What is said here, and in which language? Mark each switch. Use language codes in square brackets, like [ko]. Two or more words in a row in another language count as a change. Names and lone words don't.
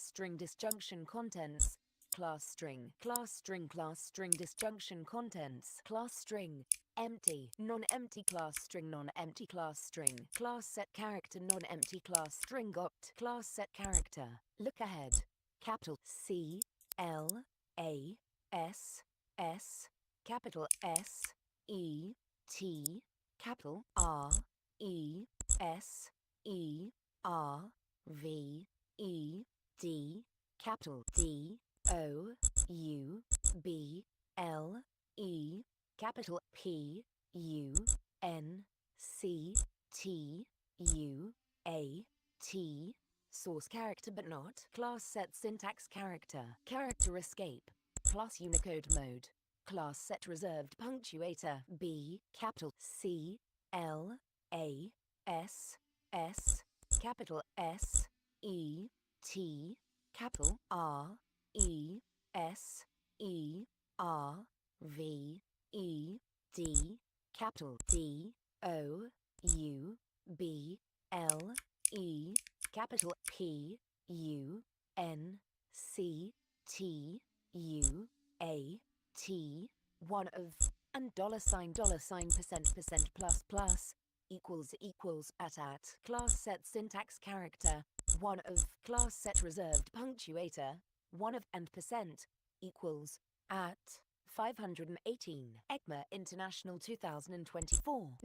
[en] string disjunction contents, class string, class string, class string disjunction contents, class string, empty, non-empty class string, non-empty class string, class set character, non-empty class string opt, class set character, look ahead, capital C, L, A, S, S, capital S, E, T, capital R, E, S, E, R, V, E, D, capital D, O, U, B, L, E, capital P, U, N, C, T, U, A, T, source character but not, class set syntax character, character escape, plus Unicode mode, class set reserved punctuator, B, capital C, L, A, S, S, capital S, E, T, capital R, E, S, E, R, V, E, D, capital D, O, U, B, L, E, capital P, U, N, C, T, U, A, T, one of, and $% plus equals at class set syntax character, one of class set reserved punctuator, one of and percent equals at 518 ECMA International 2024.